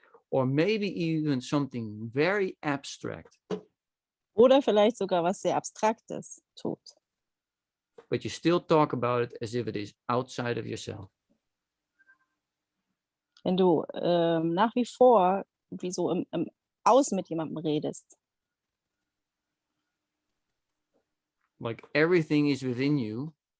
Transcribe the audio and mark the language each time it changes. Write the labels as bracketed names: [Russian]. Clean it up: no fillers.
[English] Or maybe even something very abstract. [German] Oder vielleicht sogar was sehr Abstraktes tut. [English] But you still talk about it as if it is outside of yourself. [German] Wenn du nach wie vor wie so im Außen mit jemandem redest. [English] Like everything is within you